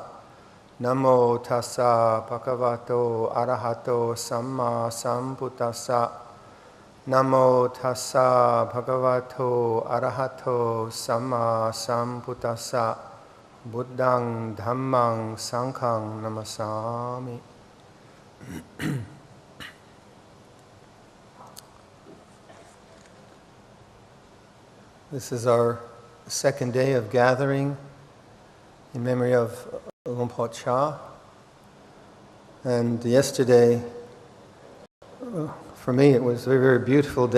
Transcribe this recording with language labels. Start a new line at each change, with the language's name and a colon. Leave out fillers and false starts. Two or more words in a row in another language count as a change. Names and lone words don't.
Pali: Namo tassa bhagavato arahato samma sambuddhassa. Namo tassa bhagavato arahato samma sambuddhassa. Buddhang dhammang sanghang namasami.
English: This is our second day of gathering in memory of Luong Por Chah. And yesterday, for me, it was a very, very beautiful day.